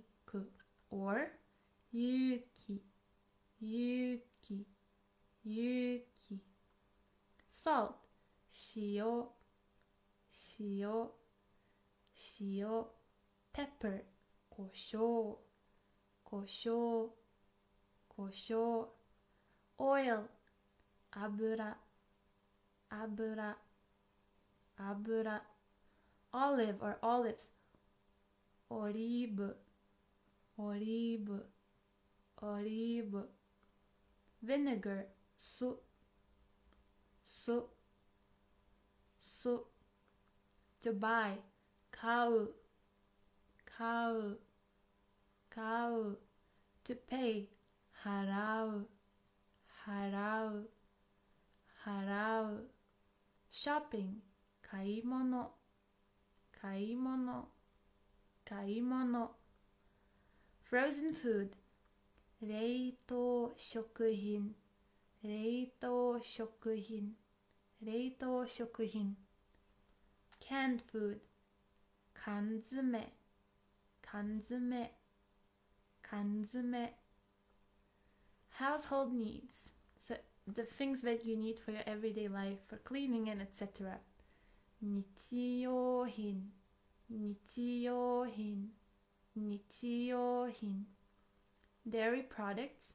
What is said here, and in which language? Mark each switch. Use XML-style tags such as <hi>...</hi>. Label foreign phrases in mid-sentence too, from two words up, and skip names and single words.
<ja>ク or 有機有機有機 Salt 塩塩塩 Pepper 胡椒胡椒胡椒 Oil 油油油</ja> <en>Olive or olives</en> <ja>オリーブオリーブオリーブ Vinegar 酢酢酢</ja> <en>To buy</en> <ja>買う買う買う</ja> <en>To pay</en> <ja>払う払う払う Shopping 買い物買い物買い物</ja> <en>Frozen food</en> <ja>冷凍食品冷凍食品冷凍食品</ja> <en>Canned food</en> <ja>缶詰 Kanzume. Kanzume.</ja> <en>Household needs. So the things that you need for your everyday life, for cleaning and etc.</en> <ja>日用品。日用品.</ja> <en>Nichiyohin. Dairy products.</en>